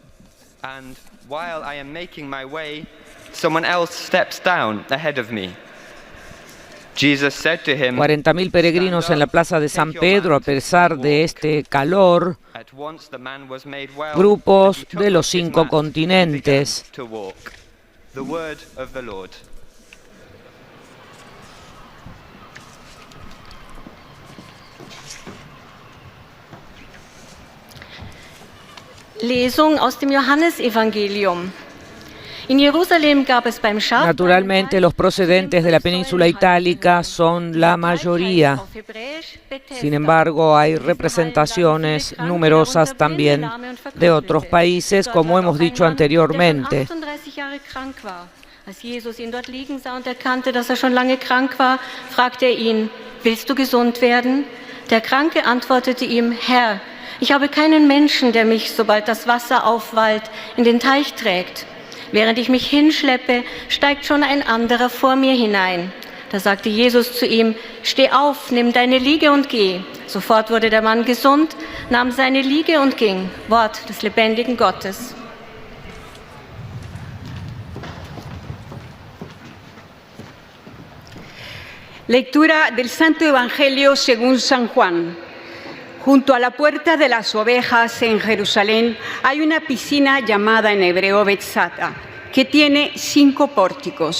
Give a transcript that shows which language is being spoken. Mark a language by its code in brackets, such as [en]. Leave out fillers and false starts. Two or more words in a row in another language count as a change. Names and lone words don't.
[es] 40.000 peregrinos en la plaza de San Pedro, a pesar de este calor, grupos de los 5 continentes. [en] The word of the Lord. [de] Lesung aus dem Johannesevangelium. In Jerusalem gab es beim Scharfwein. [es] Naturalmente, los procedentes de la península itálica son la mayoría. Sin embargo, hay representaciones numerosas también de otros países, como hemos dicho anteriormente. [de] Als Jesus ihn dort liegen sah und erkannte, dass schon lange krank war, fragte ihn: Willst du gesund werden? Der Kranke antwortete ihm: Herr, ich habe keinen Menschen, der mich, sobald das Wasser aufwallt, in den Teich trägt. Während ich mich hinschleppe, steigt schon ein anderer vor mir hinein. Da sagte Jesus zu ihm: Steh auf, nimm deine Liege und geh. Sofort wurde der Mann gesund, nahm seine Liege und ging. Wort des lebendigen Gottes. [es] Lectura del Santo Evangelio según San Juan. Junto a la puerta de las ovejas en Jerusalén hay una piscina llamada en hebreo Betzata, que tiene 5 pórticos.